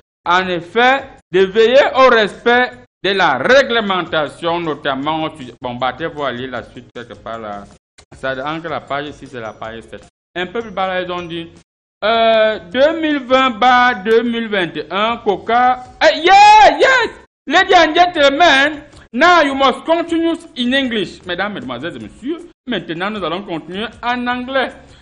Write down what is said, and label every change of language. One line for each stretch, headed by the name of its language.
French: En effet, de veiller au respect de la réglementation, notamment. Bon, battez-vous à lire la suite quelque part là. Ça, entre la page 6 et la page 7. Un peu plus bas là, ils ont dit 2020-2021, Coca.
English: Yes! Ladies and gentlemen, now you must continue in English.
French: Mesdames, mesdemoiselles et messieurs, maintenant nous allons continuer en anglais.